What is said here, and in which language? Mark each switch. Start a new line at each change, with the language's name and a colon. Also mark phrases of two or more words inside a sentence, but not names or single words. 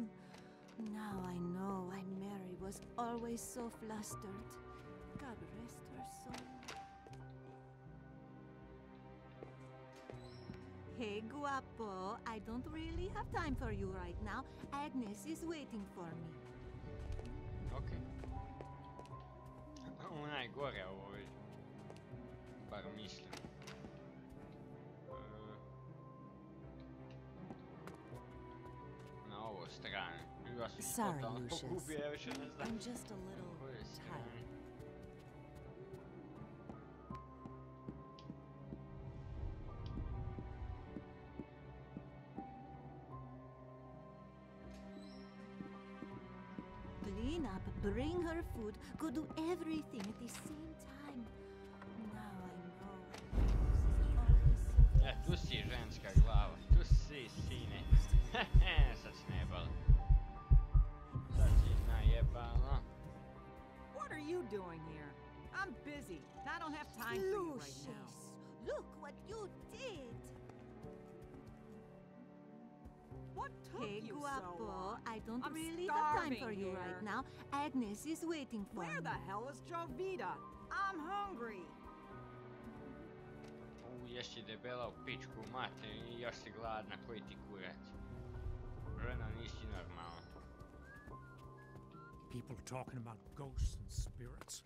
English: Now I know why Mary was always so flustered. God rest her soul. Hey, guapo, I don't really have time for you right now. Agnes is waiting for me.
Serbian: Ok. Ona je gore ovo već. Bar mislim. Na ovo strane. Ja sam
English: Sorry,
Serbian: totalno
English: Lucius.
Serbian: pogubio, ja više ne znam.
English: I'm just a little
Serbian: Koje strane.
English: tired. Clean up, bring her food, go do everything at the same time. Now I know.
Serbian: Tu si ženska glava, tu si sine. Sad si najebala. Sad si najebala.
English: What are you doing here? I'm busy. I don't have time for you right now. Lucius, look what What took Hey, you so guapo, long? I don't I'm really have time for starving you here. right now. Agnes is waiting for Where me. the hell is Jovita? I'm hungry.
Serbian: Jesi debela u pičku mater i još si gladna, koji ti kurac. Žena, nisi normalna.
English: People are talking about ghosts and spirits.